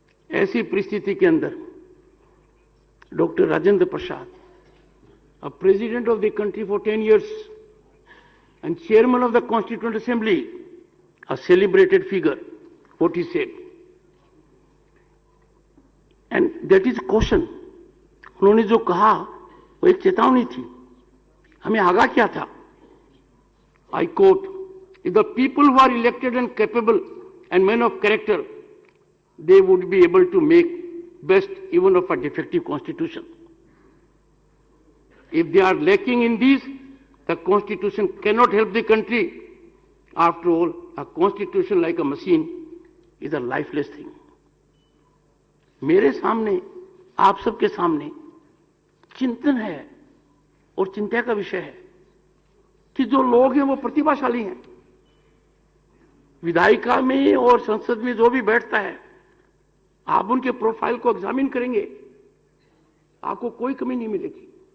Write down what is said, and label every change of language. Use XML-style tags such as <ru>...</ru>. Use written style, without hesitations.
<hi>ऐसी परिस्थिति के अंदर</hi> <en>Doctor Rajendra Prasad, a president of the country for 10 years and chairman of the Constituent Assembly, a celebrated figure, what he said. And that is caution.</en> <hi>उन्होंने जो कहा वो एक चेतावनी थी, हमें आगाह किया था.</hi> <en>I quote, if the people who are elected and capable and men of character, they would be able to make best even of a defective constitution. If they are lacking in these, the constitution cannot help the country. After all, a constitution like a machine is a lifeless thing.</en> <hi>मेरे सामने, आप सबके सामने चिंतन है और चिंता का विषय है कि जो लोग हैं वो प्रतिभाशाली हैं. विधायिका में और संसद में जो भी बैठता है, आप उनके प्रोफाइल को एग्जामिन करेंगे, आपको कोई कमी नहीं मिलेगी.</hi>